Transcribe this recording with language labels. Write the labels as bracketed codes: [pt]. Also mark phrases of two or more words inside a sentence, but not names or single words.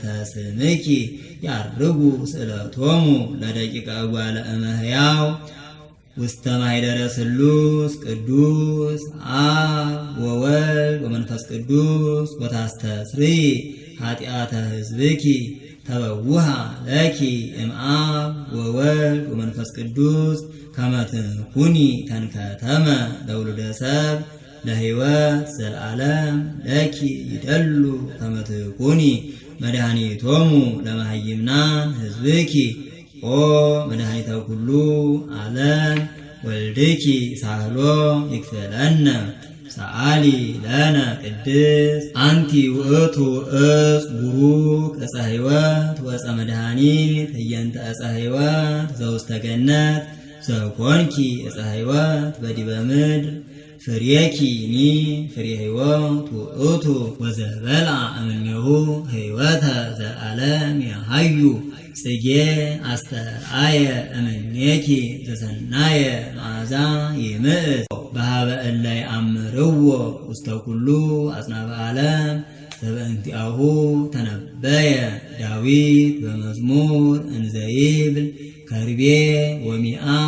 [gez] ስምኪ ያርጉ ስእለቶሙ ለደቂቀ እጓለ እመሕያው ውስተ ማኅደረ ስሉስ ቅዱስ አብ ወወልድ ወመንፈስ ቅዱስ ወታስተስሪ ኃጢአተ ሕዝብኪ ተበውሃ ለኪ እምአብ ወወልድ ወመንፈስ ቅዱስ ከመ ትኩኒ ተንከተመ ለውሉደ ሰብ ለሕይወት ዘለዓለም ለኪ ይደሉ ከመ ትኩኒ መድኃኒቶሙ ለመሃይምናን ሕዝብኪ ኦ መድኃኒተ ኩሉ ዓለም ወልድኪ ሳህሎ ይክፈለነ ሰአሊ ለነ ቅድስት አንቲ ውእቱ ዕፅ ቡሩክ ዕፀ ሕይወት ወዕፀ መድኃኒት ህየንተ ዕፀ ሕይወት ዘውስተ ገነት ዘኮንኪ ዕፀ ሕይወት በዲበ ምድር ፍሬኪኒ ፍሬ ሕይወት ውእቱ ወዘበልዐ እምኔሁ ሕይወተ ዘለዓለም ያሃዩ ጽጌ አስተርአየ እምኔኪ ዘሰናየ መዓዛ ይምዕት በሃበ እለ ይአምርዎ ውስተ ኩሉ አጽናፈ ዓለም ዘበእንቲአሁ ተነበየ ዳዊት በመዝሙር እንዘይብል ከርቤ ወሚአ